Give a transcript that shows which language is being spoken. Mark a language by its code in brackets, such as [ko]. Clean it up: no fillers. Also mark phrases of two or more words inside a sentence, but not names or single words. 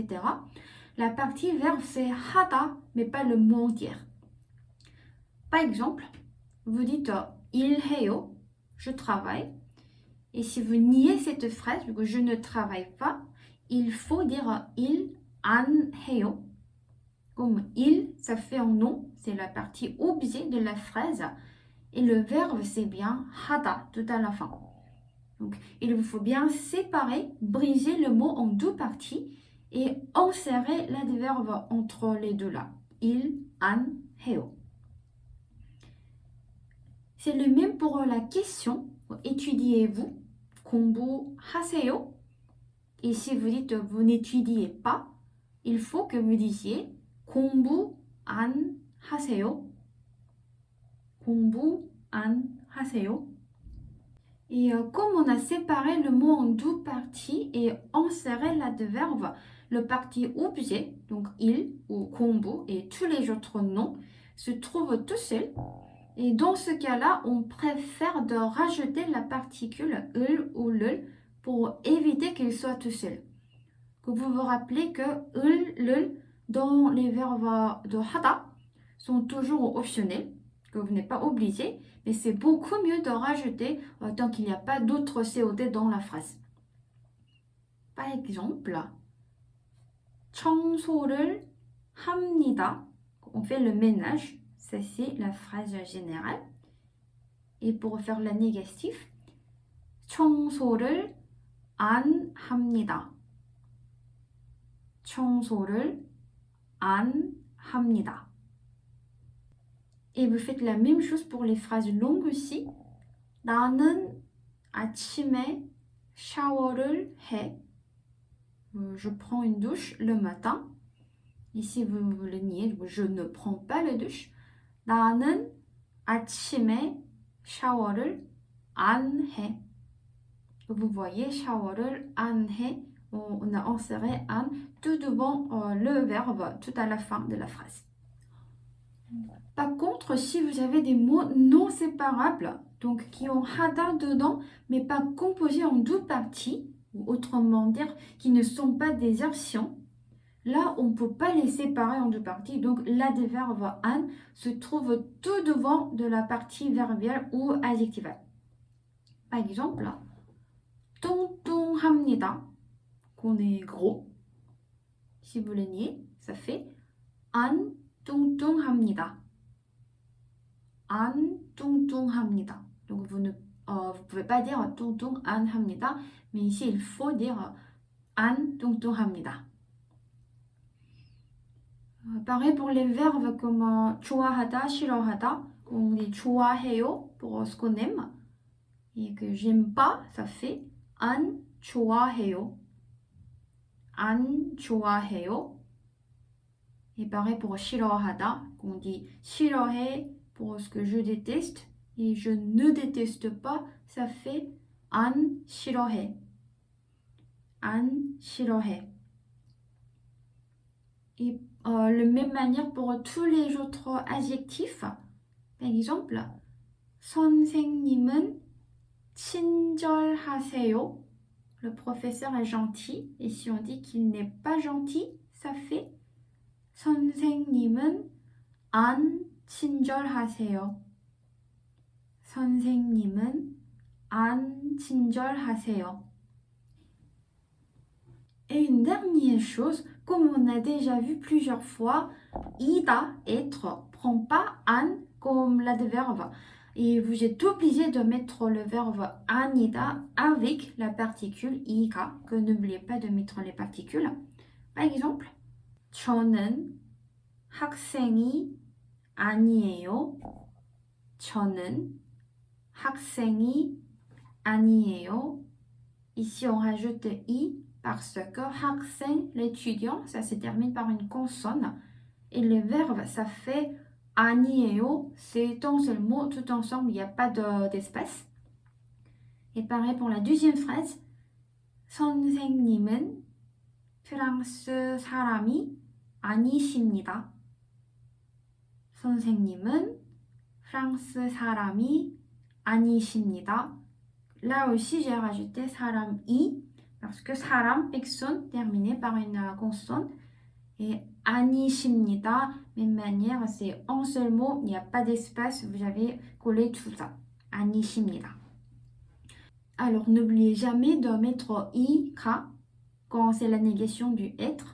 [fr] La partie verbe, c'est hada, mais pas le mot entier. Par exemple, vous dites [ko] 일 해요, [fr] je travaille. Et si vous niez cette phrase, je ne travaille pas, il faut dire [ko] 일 안 해요. [fr] Comme il, ça fait un nom, c'est la partie objet de la phrase. Et le verbe, c'est bien hada tout à la fin. Donc, il vous faut bien séparer, briser le mot en deux parties et insérer l'adverbe entre les deux là. [ko] Il, 안 해요. [fr] C'est le même pour la question. Étudiez-vous? 공부하세요? Et si vous dites vous n'étudiez pas, il faut que vous disiez [ko] 공부 안 하세요. 공부 안 하세요. [fr] Et comme on a séparé le mot en deux parties et inséré l'adverbe, le parti objet, donc il ou 공부 et tous les autres noms, se trouvent tout seuls. Et dans ce cas-là, on préfère de rajouter la particule 을 ou 를 pour éviter qu'il soit tout seul. Que vous vous rappelez que [ko] 을, 를 [fr] dans les verbes de hada sont toujours optionnels, que vous n'êtes pas obligé, mais c'est beaucoup mieux de rajouter tant qu'il n'y a pas d'autres COD dans la phrase. Par exemple, [ko] 청소를 합니다. [fr] On fait le ménage, ça c'est la phrase générale. Et pour faire la négative, [ko] 청소를 안 합니다. 청소를 안 합니다. [fr] Et vous faites la même chose pour les phrases longues aussi. [ko] 나는 아침에 샤워를 해. [fr] Je prends une douche le matin. Ici, vous le niez, je ne prends pas la douche. [ko] 나는 아침에 샤워를 안 해. [fr] Vous voyez, [ko] 샤워를 안 해. [fr] On a inséré an tout devant le verbe, tout à la fin de la phrase. Par contre, si vous avez des mots non séparables, donc qui ont hada dedans, mais pas composés en deux parties, ou autrement dire, qui ne sont pas des actions, là, on ne peut pas les séparer en deux parties. Donc, l'adverbe an se trouve tout devant de la partie verbiale ou adjectivale. Par exemple, 뚱뚱합니다. Qu'on est gros. Si vous le niez, ça fait [ko] 안 뚱뚱합니다. 안 뚱뚱합니다. [fr] Donc vous ne pouvez pas dire [ko] 뚱뚱 안 합니다, [fr] mais ici il faut dire [ko] 안 뚱뚱합니다. [fr] Pareil pour les verbes comme [ko] 좋아하다, 싫어하다. [fr] On dit 좋아해요 pour ce qu'on aime. Et que j'aime pas, ça fait [ko] 안 좋아해요. 안 좋아해요. [fr] Et pareil pour 싫어하다, on dit 싫어해 pour ce que je déteste. Et je ne déteste pas, ça fait [ko] 안 싫어해. 안 싫어해. [fr] Et de même manière pour tous les autres adjectifs. Par exemple, [ko] 선생님은 친절하세요. [fr] Le professeur est gentil. Et si on dit qu'il n'est pas gentil, ça fait [ko] 선생님은 안 친절하세요. 선생님은 안 친절하세요. [fr] Et une dernière chose, comme on a déjà vu plusieurs fois, ida, être, prend pas an comme l'adverbe. Et vous êtes obligé de mettre le verbe anida avec la particule i가, que n'oubliez pas de mettre les particules. Par exemple, [ko] 저는 학생이 아니에요. 저는 학생이 아니에요. [fr] Ici, on rajoute i parce que 학생, l'étudiant, ça se termine par une consonne. Et le verbe, ça fait 아니에요. C'est un seul mot, tout ensemble, il n'y a pas d'espace. Et pareil pour la deuxième phrase. [ko] 선생님은 프랑스 사람이 아니십니다. 선생님은 프랑스 사람이 아니십니다. [fr] Là aussi, j'ai rajouté [ko] 사람 이 [fr] parce que saram, personne, terminé par une consonne. Et 아니십니다, même manière, c'est un seul mot, il n'y a pas d'espace, vous avez collé tout ça. [ko] 아니십니다. [fr] Alors, n'oubliez jamais de mettre [ko] 이, 가, [fr] quand c'est la négation du être.